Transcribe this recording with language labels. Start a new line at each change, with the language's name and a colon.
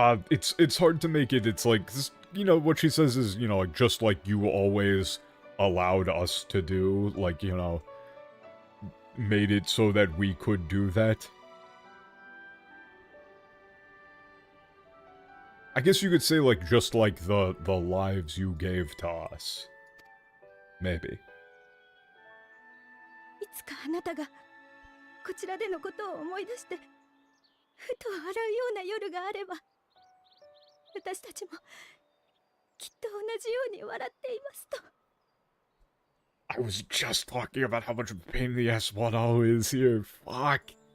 English: It's hard to make it. It's like, you know, what she says is, you know, like, just like you always allowed us to do, like, you know, made it so that we could do that. I guess you could say, like, just like the lives you gave to us. Maybe.
Japanese: いつかあなたがこちらでのことを思い出してふと笑うような夜があれば私たちもきっと同じように笑っていますと。
English: I was just talking about how much of a pain in the ass 1-0 is here. Fuck.